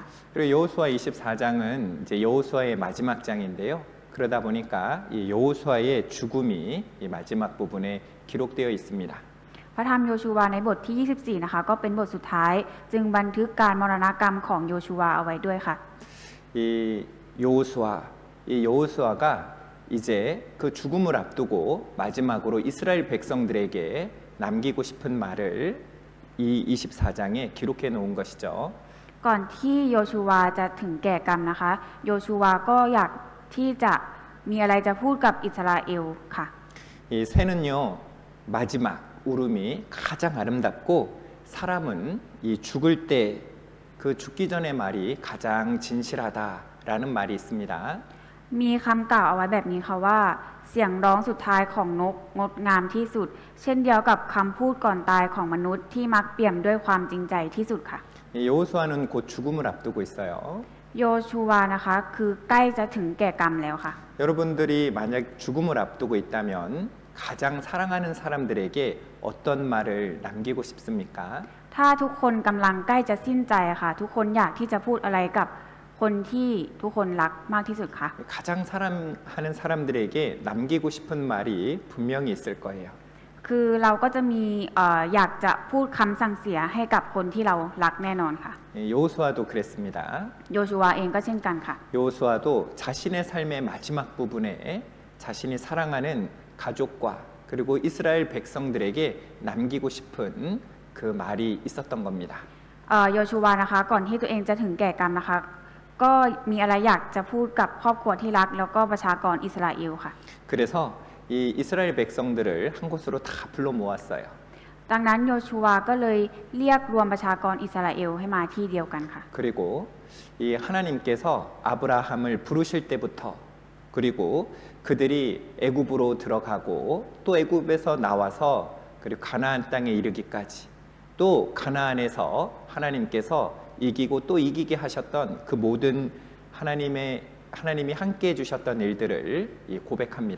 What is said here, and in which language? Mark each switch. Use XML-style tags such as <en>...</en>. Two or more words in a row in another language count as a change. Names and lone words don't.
<ko>그리고 여호수아 24장은 이제 여호수아의 마지막 장인데요. 그러다 보니까 이 여호수아의 죽음이 이 마지막 부분에 기록되어 있습니다.</ko> <th>พระธรรมโยชูวาในบทที่ 24 นะคะ ก็เป็นบทสุดท้าย จึงบันทึกการมรณกรรมของโยชูวาเอาไว้ด้วยค่ะ</th> <ko>이 여호수아가 이제 그 죽음을 앞두고 마지막으로 이스라엘 백성들에게 남기고 싶은 말을 이 24장에 기록해 놓은 것이죠.</ko> <th>ก่อนที่โยชูวาจะถึงแก่กรรมนะคะ โยชูวาก็อยากที่จะมีอะไรจะพูดกับอิสราเอลค่ะ</th> <ko>이 새는요 마지막 울음이 가장 아름답고 사람은 이 죽을 때 그 죽기 전의 말이 가장 진실하다라는 말이 있습니다.</ko> <th>มีคำกล่าวเอาไว้แบบนี้ค่ะว่า เสียงร้องสุดท้ายของนกงดงามที่สุด เช่นเดียวกับคำพูดก่อนตายของมนุษย์ที่มักเปี่ยมด้วยความจริงใจที่สุดค่ะ</th> <ko>이 여호수아는 곧 죽음을 앞두고 있어요.</ko> <th>โยชูวานะคะคือใกล้จะถึงแก่กรรมแล้วค่ะ</th> <ko>여러분들이 만약 죽음을 앞두고 있다면 가장 사랑하는 사람들에게 어떤 말을 남기고 싶습니까?</ko> <th>ถ้าทุกคนกำลังใกล้จะสิ้นใจค่ะ ทุกคนอยากที่จะพูดอะไรกับคนที่ทุกคนรักมากที่สุดค่ะ</th> <ko>가장 사랑하는 사람들에게 남기고 싶은 말이 분명히 있을 거예요.</ko> <th>คือเราก็จะมีอยากจะพูดคำสั่งเสียให้กับคนที่เรารักแน่นอนค่ะ</th> <ko>여호수아도 그랬습니다.</ko> <th>โยชูวาเองก็เช่นกันค่ะ</th> <ko>여호수아도 자신의 삶의 마지막 부분에 자신이 사랑하는 가족과 그리고 이스라엘 백성들에게 남기고 싶은 그 말이 있었던 겁니다.</ko> <th>โยชูวานะคะก่อนที่ตัวเองจะถึงแก่กรรมนะคะ ก็มีอะไรอยากจะพูดกับครอบครัวที่รักแล้วก็ประชากรอิสราเอลค่ะ</th> <ko>그래서 이 이스라엘 백성들을 한 곳으로 다 불러 모았어요.</ko> <th>ดังนั้นโยชูวาก็เลยเรียกรวมประชากรอิสราเอลให้มาที่เดียวกันค่ะ</th> <ko>그리고 이 하나님께서 아브라함을 부르실 때부터 그리고 그들이 애굽으로 들어가고 또 애굽에서 나와서 그리고 가나안 땅에 이르기까지 또 가나안에서 하나님께서 이기고 또 이기게 하셨던 그 모든 하나님이 함께 해주셨던 일들을 고백합니다.</ko>